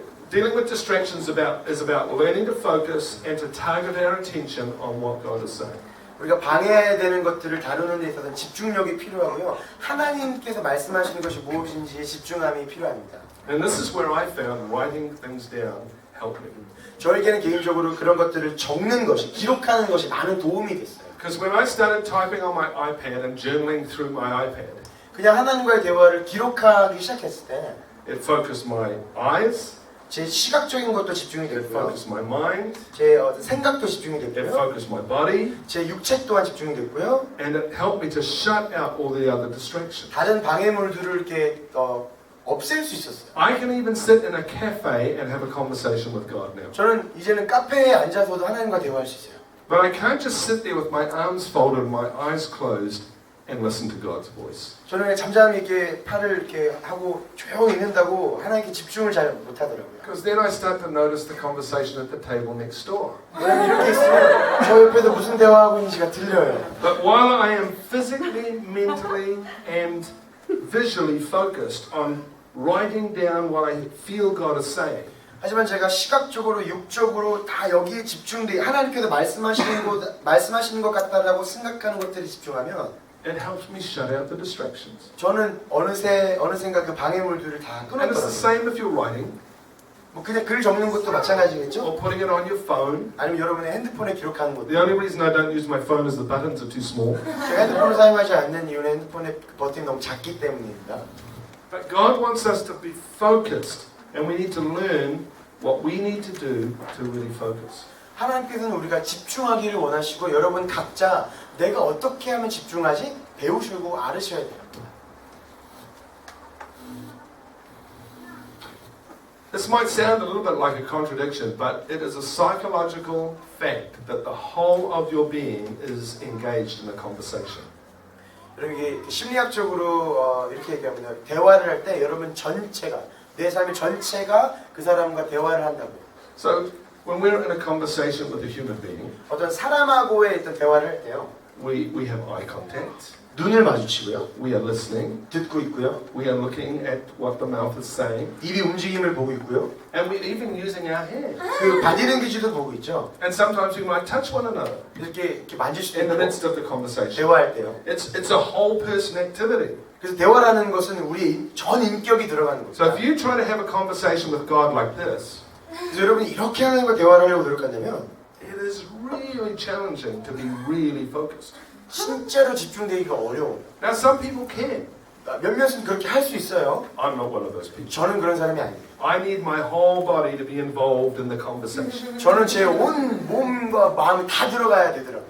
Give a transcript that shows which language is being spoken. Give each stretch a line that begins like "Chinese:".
English: Dealing with distractions is about learning to focus and to target our attention on what God is saying.
Korean: 우리가 방해되는 것들을 다루는 데 있어서는 집중력이 필요하고요. 하나님께서 말씀하시는 것이 무엇인지에 집중함이 필요합니다.
English: And this is where I found writing things down helped me.
Korean: 저에게는 개인적으로 그런 것들을 적는 것이, 기록하는 것이 많은 도움이 됐어요.
English: Because when I started typing on my iPad and journaling through my iPad,
Korean: 그냥 하나님과의 대화를 기록하기 시작했을 때
English: it focused my eyes,
Korean: 제 시각적인 것도 집중이
English: it
Korean: 됐고요.
English: focused my mind,
Korean: 제 생각도 집중이
English: it
Korean: 됐고요.
English: focused my body,
Korean: 제 육체 또한 집중이 됐고요.
English: and it helped me to shut out all the other distractions.
Korean: 다른 방해물들을 이렇게 없앨 수 있었어요.
English: I can even sit in a cafe and have a conversation with God now.
Korean: 저는 이제는 카페에 앉아서도 하나님과 대화할 수 있어요.
English: But I can't just sit there with my arms folded and my eyes closed and listen to God's voice.
Korean: 저는 그냥 잠잠히 이렇게 팔을 이렇게 하고 조용히 있는다고 하나님께 집중을 잘 못하더라고요.
English: Because then I start to notice the conversation at the table next door.
Korean: 왜냐면 이렇게 있으면 저 옆에서 무슨 대화하고 있는지가 들려요.
English: But while I am physically, mentally, and visually focused on writing down what I feel God is saying,
Korean: 하지만 제가 시각적으로, 육적으로 다 여기에 집중돼 하나님께서 말씀하시는 것 같다라고 생각하는 것들에 집중하면
English: it helps me shut out the distractions.
Korean: 저는 어느샌가 그 방해물들을 다
English: And it's the same if you're writing
Korean: 뭐 그냥 글 적는 것도 마찬가지겠죠?
English: or putting it on your phone.
Korean: 아니면 여러분의 핸드폰에 기록하는 것도.
English: The only reason I don't use my phone is the buttons are too small.
Korean: 제가 핸드폰을 사용하지 않는 이유는 핸드폰의 버튼이 너무 작기 때문입니다.
English: But God wants us to be focused, and we need to learn what we need to do to really focus.
Korean: 하나님께서는 우리가 집중하기를 원하시고 여러분 각자 내가 어떻게 하면 집중하지? 배우시고 알으셔야 돼요.
English: This might sound a little bit like a contradiction, but it is a psychological fact that the whole of your being is engaged in a conversation.
Korean: 여러분 이게 심리학적으로 이렇게 얘기합니다. 대화를 할 때 여러분 전체가 내 삶의 전체가 그 사람과 대화를 한다고요.
English: So when we're in a conversation with a human being,
Korean: 어떤 사람하고의 어떤 대화를 할 때요.
English: we have eye contact,
Korean: 눈을 마주치고요.
English: we are listening,
Korean: 듣고 있고요.
English: we are looking at what the mouth is saying,
Korean: 입이 움직임을 보고 있고요.
English: and we're even using our hands.
Korean: 그 바디랭귀지도 보고 있죠.
English: And sometimes we might touch one another
Korean: 이렇게 만질 수도
English: in the
Korean: 있고
English: midst of the conversation.
Korean: 대화할 때요.
English: It's a whole person activity.
Korean: 그래서 대화라는 것은 우리의 전 인격이 들어가는
English: So if
Korean: 거죠.
English: you try to have a conversation with God like this,
Korean: 그래서 여러분이 이렇게 하나님과 대화를 하려고 노력한다면
English: it is really challenging to be really focused.
Korean: 진짜로 집중되기가 어려워요.
English: Now some people can.
Korean: 몇몇은 그렇게 할 수 있어요.
English: I'm not one of those people.
Korean: 저는 그런 사람이 아니에요.
English: I need my whole body to be involved in the conversation.
Korean: 저는 제 온 몸과 마음이 다 들어가야 되더라고요.